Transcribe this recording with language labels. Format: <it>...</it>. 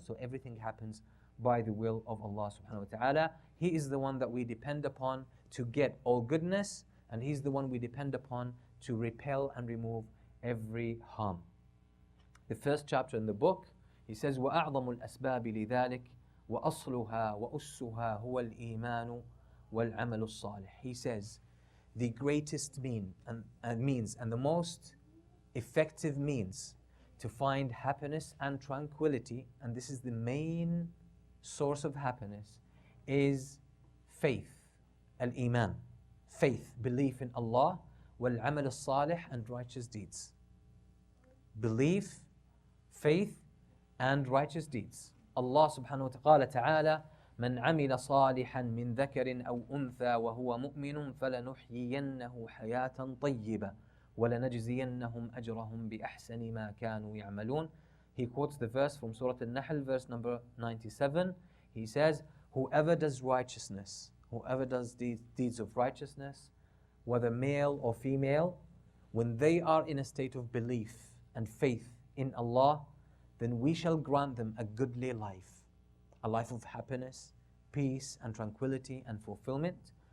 <en>So everything happens by the will of Allah subhanahu wa ta'ala. He is the one that we depend upon to get all goodness, and He's the one we depend upon to repel and remove every harm. The first chapter in the book, he says,</en> <ar>وَأَعْظَمُ الْأَسْبَابِ لِذَلِكَ وأصلها وأسها هو الإيمان والعمل الصالح.</ar> <en>He says, the greatest means and the most effective means to find happiness and tranquility, and this is the main source of happiness, is faith, al-Iman, faith, belief in Allah, wal-amal al-salih, and righteous deeds. Belief, faith, and righteous deeds.</en> <ar>Allah subhanahu wa ta'ala, من عمل صالحا من ذكر أو أنثى وهو مؤمن فلنحيينه حياة طيبة وَلَنَجْزِيَنَّهُمْ أَجْرَهُمْ بِأَحْسَنِ مَا كَانُوا يَعْمَلُونَ.</ar> <en>He quotes the verse from Surah An-Nahl, verse number 97. He says, whoever does righteousness, whoever does deeds of righteousness, whether male or female, when they are in a state of belief and faith in Allah, then we shall grant them a goodly life, a life of happiness, peace and tranquility and fulfillment.</en>